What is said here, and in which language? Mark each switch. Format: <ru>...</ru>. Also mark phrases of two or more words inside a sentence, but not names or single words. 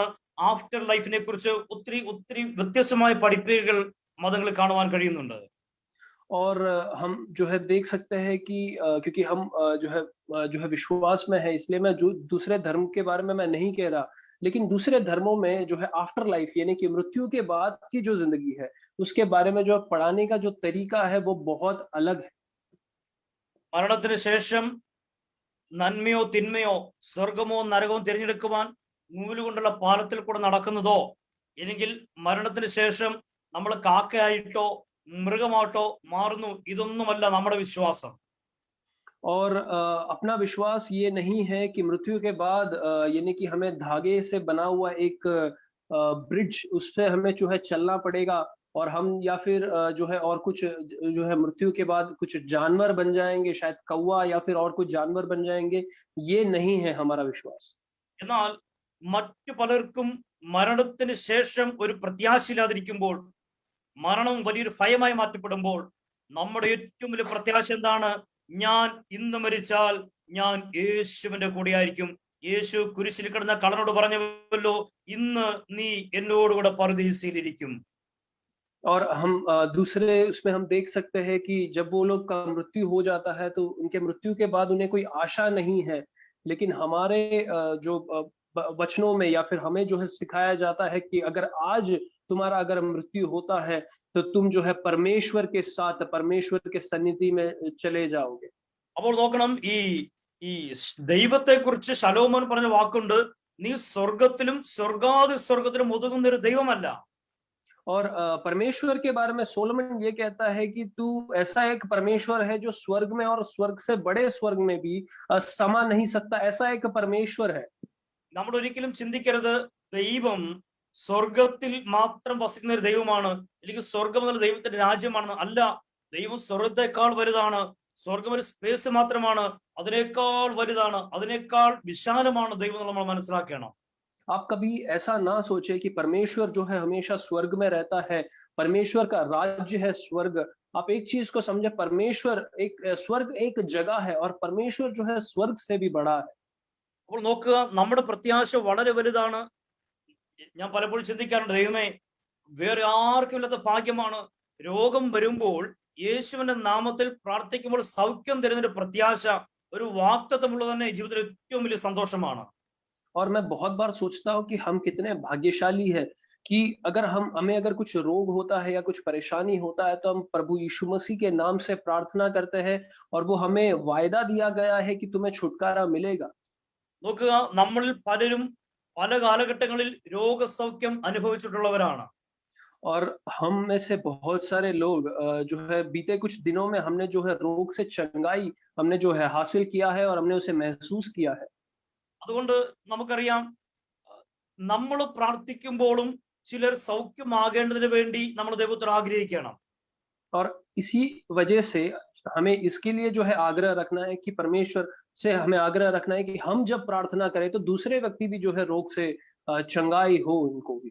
<en>after life</en> <ml>കുറിച്ച് ഒത്തിരി ഒത്തിരി വ്യത്യസ്തമായ പഠിപ്പുകൾ മതങ്ങളിൽ കാണുവാൻ കഴിയുന്നുണ്ട്.</ml> <hi>और हम जो है देख सकते हैं कि क्योंकि हम जो है विश्वास में है, इसलिए मैं जो दूसरे धर्म के बारे में मैं नहीं कह रहा, लेकिन दूसरे धर्मों में जो है</hi> <en>after life</en> <hi>यानी कि मृत्यु के बाद की जो जिंदगी है उसके बारे में जो पढ़ाने का जो तरीका है वो बहुत अलग है।</hi> <ml>മരണത്തിന് ശേഷം നന്മയോ തിന്മയോ സ്വർഗമോ നരകമോ തിരഞ്ഞെടുക്കുവാൻ നൂലുകൊണ്ടുള്ള പാലത്തിൽ കൂടെ നടക്കുന്നതോ, അല്ലെങ്കിൽ മരണത്തിന് ശേഷം നമ്മൾ കാക്കയായിട്ടോ മൃഗമായിട്ടോ മാറുന്നു, ഇതൊന്നുമല്ല നമ്മുടെ വിശ്വാസം.</ml> <hi>और अपना विश्वास ये नहीं है कि मृत्यु के बाद यानी कि हमें धागे से बना हुआ एक ब्रिज उस पे हमें जो है चलना पड़ेगा और हम या फिर जो है और कुछ जो है मृत्यु के बाद कुछ जानवर बन जाएंगे, शायद कौवा या फिर और कुछ जानवर बन जाएंगे, ये नहीं है हमारा विश्वास।</hi> <ml>എന്നാൽ മറ്റു പലർക്കും മരണത്തിന് ശേഷം ഒരു പ്രത്യാശയില്ലാതിരിക്കുമ്പോൾ, മരണം വലിയൊരു ഭയമായി മാറ്റപ്പെടുമ്പോൾ, നമ്മുടെ ഏറ്റവും വലിയ പ്രത്യാശ എന്താണ്? ഞാൻ ഇന്ന് മരിച്ചാൽ ഞാൻ യേശുവിന്റെ കൂടെയായിരിക്കും. യേശു കുരിശിൽ കിടന്ന കള്ളനോട് പറഞ്ഞല്ലോ, ഇന്ന് നീ എന്നോടുകൂടെ പറുദീസയിലിരിക്കും.</ml> <hi>और हम दूसरे उसमें हम देख सकते हैं कि जब वो लोग का मृत्यु हो जाता है तो उनके मृत्यु के बाद उन्हें कोई आशा नहीं है, लेकिन हमारे जो वचनों में या फिर हमें जो है सिखाया जाता है कि अगर आज तुम्हारा अगर मृत्यु होता है तो तुम जो है परमेश्वर के साथ परमेश्वर के सन्निधि में चले जाओगे।</hi> <ml>അപ്പോൾ നോക്കണം, ഈ ദൈവത്തെ കുറിച്ച് ശലോമോൻ പറഞ്ഞ വാക്കുണ്ട്, നീ സ്വർഗത്തിലും സ്വർഗാദി സ്വർഗത്തിലും ഒതുങ്ങുന്ന ഒരു ദൈവമല്ല.</ml> <hi>और परमेश्वर के बारे में सोलोमन ये कहता है कि तू ऐसा एक परमेश्वर है जो स्वर्ग में और स्वर्ग से बड़े स्वर्ग में भी समा नहीं सकता, ऐसा एक परमेश्वर है।</hi> <ml>നമ്മൾ ഒരിക്കലും ചിന്തിക്കരുത് ദൈവം സ്വർഗത്തിൽ മാത്രം വസിക്കുന്ന ഒരു ദൈവമാണ്, അല്ലെങ്കിൽ സ്വർഗം എന്നുള്ള ദൈവത്തിന്റെ രാജ്യമാണെന്ന്. അല്ല, ദൈവം സ്വർഗത്തെക്കാൾ വലുതാണ്. സ്വർഗം ഒരു സ്പേസ് മാത്രമാണ്, അതിനേക്കാൾ വലുതാണ്, അതിനേക്കാൾ വിശാലമാണ് ദൈവം. നമ്മൾ മനസ്സിലാക്കണം.</ml> <hi>आप कभी ऐसा ना सोचे कि परमेश्वर जो है हमेशा स्वर्ग में रहता है, परमेश्वर का राज्य है स्वर्ग। आप एक चीज को समझे, परमेश्वर एक स्वर्ग एक जगह है और परमेश्वर जो है स्वर्ग से भी बड़ा है।</hi> <ml>അപ്പോൾ നോക്കുക, നമ്മുടെ പ്രത്യാശ വളരെ വലുതാണ്. ഞാൻ പലപ്പോഴും ചിന്തിക്കാറുണ്ട്, ദൈവമേ, വേറെ ആർക്കും ഇല്ലാത്ത ഭാഗ്യമാണ് രോഗം വരുമ്പോൾ യേശുവിന്റെ നാമത്തിൽ പ്രാർത്ഥിക്കുമ്പോൾ സൗഖ്യം തരുന്നൊരു പ്രത്യാശ, ഒരു വാഗ്ദത്തമുള്ളത് തന്നെ ജീവിതത്തിൽ ഏറ്റവും വലിയ സന്തോഷമാണ്.</ml> <hi>और मैं बहुत बार सोचता हूँ कि हम कितने भाग्यशाली है कि अगर हमें अगर कुछ रोग होता है या कुछ परेशानी होता है तो हम प्रभु यीशु मसीह के नाम से प्रार्थना करते हैं और वो हमें वायदा दिया गया है कि तुम्हें छुटकारा मिलेगा।</hi> <ml>നോക്കുക, നമ്മളിൽ പലരും പല കാലഘട്ടങ്ങളിൽ രോഗസൗഖ്യം അനുഭവിച്ചിട്ടുള്ളവരാണ്.</ml> <hi>और हम में से बहुत सारे लोग जो है बीते कुछ दिनों में हमने जो है रोग से चंगाई हमने जो है हासिल किया है और हमने उसे महसूस किया है।</hi> <ml>അതുകൊണ്ട് നമുക്കറിയാം, നമ്മൾ പ്രാർത്ഥിക്കുമ്പോഴും ചിലർ സൗഖ്യമാകേണ്ടതിന് വേണ്ടി നമ്മൾ ദൈവത്തോട് ആഗ്രഹിക്കണം.</ml> <hi>और इसी वजह से हमें इसके लिए जो है आग्रह रखना है कि परमेश्वर से हमें आग्रह रखना है कि हम जब प्रार्थना करें तो दूसरे व्यक्ति भी जो है रोग से चंगाई हो उनको भी।</hi>